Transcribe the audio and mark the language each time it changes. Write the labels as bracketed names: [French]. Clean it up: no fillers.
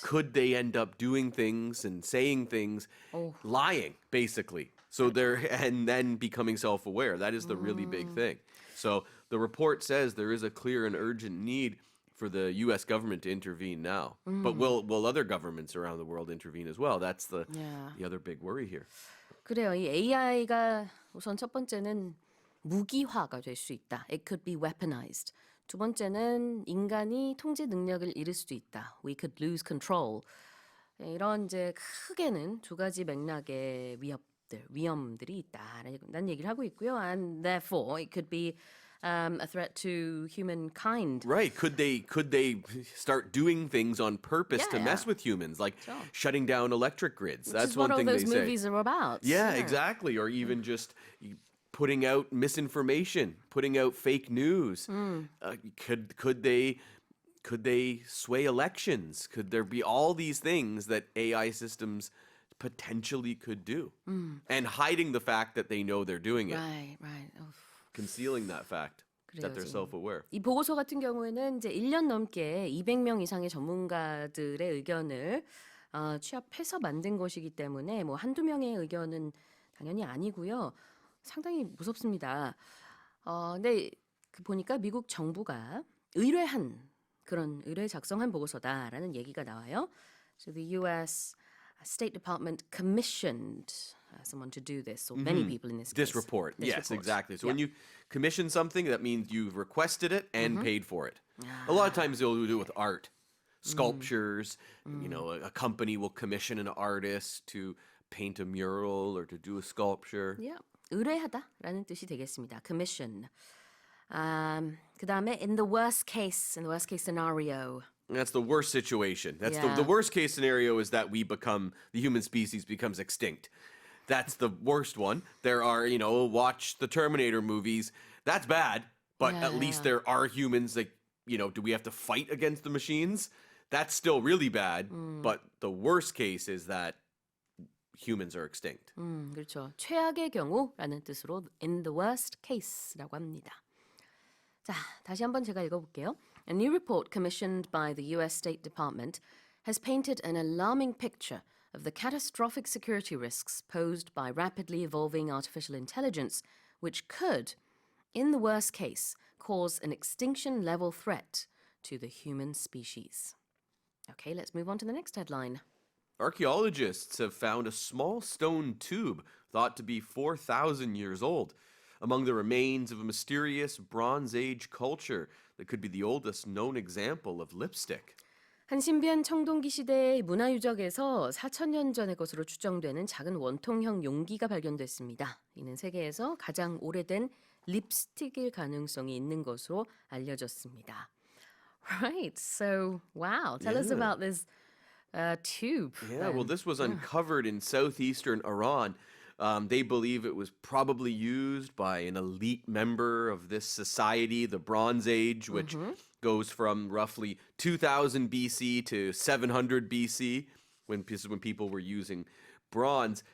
[English] Could they end up doing things and saying things, lying, basically? So and then becoming self-aware. That is the really big thing. So the report says there is a clear and urgent need for the U.S. government to intervene now. But will other governments around the world intervene as well? That's the other big worry here. [Korean] 그래요. 이 AI가 우선 첫 번째는 무기화가 될 수 있다. [English] It could be weaponized. [Korean] 두 번째는 인간이 통제 능력을 잃을 수도 있다. [English] We could lose control. [Korean] 이런 이제 크게는 두 가지 맥락의 위험들이 있다라는 얘기를 하고 있고요. [English] And therefore, it could be a threat to humankind. Right. Could they start doing things on purpose to mess with humans, like shutting down electric grids? That's one thing they say. Which is what all those movies are about. Yeah, exactly. Or even just putting out misinformation, putting out fake news. Could they sway elections? Could there be all these things that AI systems potentially could do? And hiding the fact that they know they're doing it. Right. Concealing that fact that they're self-aware. [Korean] 이 보고서 같은 경우에는 이제 1년 넘게 200명 이상의 전문가들의 의견을 취합해서 만든 것이기 때문에 뭐 한두 명의 의견은 당연히 아니고요. 상당히 무섭습니다. 근데 보니까 미국 정부가 의뢰한 그런 작성한 보고서다라는 얘기가 나와요. [English] So the U.S. State Department commissioned someone to do this, or many people in this case. This report. Yes, exactly. So when you commission something, that means you've requested it and paid for it. A lot of times they'll do it with art, sculptures. A company will commission an artist to paint a mural or to do a sculpture. Yeah. [Korean] 의뢰하다라는 뜻이 되겠습니다. [English] Commission. [Korean] 그다음에 [English] in the worst case scenario. That's the worst situation. That's the worst case scenario is that the human species becomes extinct. That's the worst one. There are, watch the Terminator movies. That's bad, but at least there are humans that, do we have to fight against the machines? That's still really bad, but the worst case is that humans are extinct. [Korean] 그렇죠. 최악의 경우라는 뜻으로 [English] in the worst case [Korean] 라고 합니다. 자, 다시 한번 제가 읽어볼게요. [English] A new report commissioned by the U.S. State Department has painted an alarming picture of the catastrophic security risks posed by rapidly evolving artificial intelligence, which could, in the worst case, cause an extinction-level threat to the human species. Okay, let's move on to the next headline. Archaeologists have found a small stone tube thought to be 4,000 years old among the remains of a mysterious Bronze Age culture that could be the oldest known example of lipstick. [Korean] 한 신비한 청동기 시대의 문화유적에서 4,000년 전의 것으로 추정되는 작은 원통형 용기가 발견됐습니다. 이는 세계에서 가장 오래된 립스틱일 가능성이 있는 것으로 알려졌습니다. [English] Right, so wow, tell us about this tube. Yeah, well, this was uncovered in southeastern Iran. They believe it was probably used by an elite member of this society, the Bronze Age, which goes from roughly 2000 BC to 700 BC, when people were using bronze.